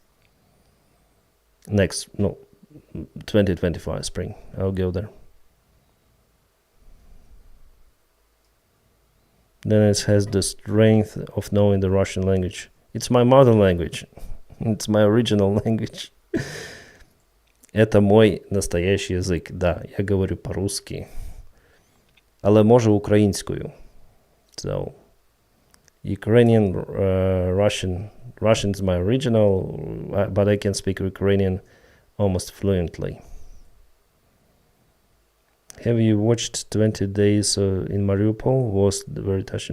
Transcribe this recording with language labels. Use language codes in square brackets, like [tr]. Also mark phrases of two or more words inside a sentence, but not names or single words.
[en] 2025 spring. I'll go there. Dennis has the strength of knowing the Russian language. It's my mother language. It's my original language. [ru] Это мой настоящий язык. Да, я говорю по-русски. [uk] Але можу українською. [en] So, Ukrainian, Russian is my original, but I can speak Ukrainian almost fluently. Have you watched 20 Days in Mariupol? Was very touching.